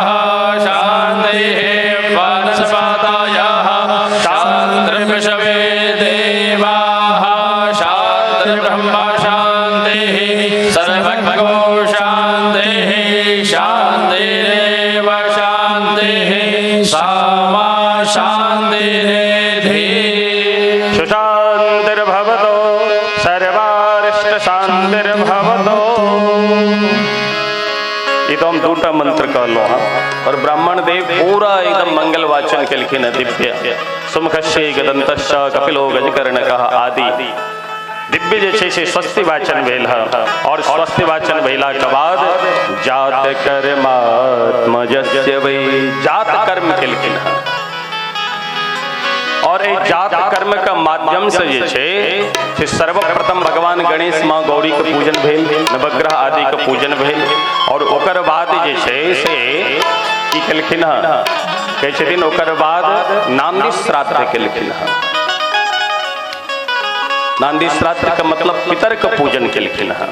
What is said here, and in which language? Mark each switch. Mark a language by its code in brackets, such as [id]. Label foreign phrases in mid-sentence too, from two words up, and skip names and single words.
[sa] शान्तिः वनस्पतयः शान्तिर्विश्वे देवाः शान्तिर्ब्रह्म शान्तिः सर्वज्ञो शान्तिः शान्तिरेव शान्तिः सामा शान्तिरेधि सुशान्तिर्भवतो सर्वारिष्ट शान्तिर्भवतो। [mai] एकदम दूटा मंत्र कहलो और ब्राह्मण देव पूरा एकदम मंगल वाचन केलखिन दिव्य [sa] सुमुखस्य गदंतश्च कपिलो गजकर्णकः [mai] आदि दिव्य जे छै से स्वस्ति वाचन भेल है। और स्वस्ति वाचन भेला के बाद जात [sa] कर्मात्मजस्य वै [mai] जात कर्म केलखिन है। और ए जात कर्म का माध्यम से जे छे से सर्वप्रथम भगवान गणेश माँ गौरी के पूजन भेल, नवग्रह आदि के पूजन भेल, और ओकर बाद जे छे से की केलखिन हँ, कहै छथिन ओकर बाद नांदी श्राद्ध केलखिन हँ। नांदी श्राद्ध का मतलब पितर के पूजन केलखिन हँ।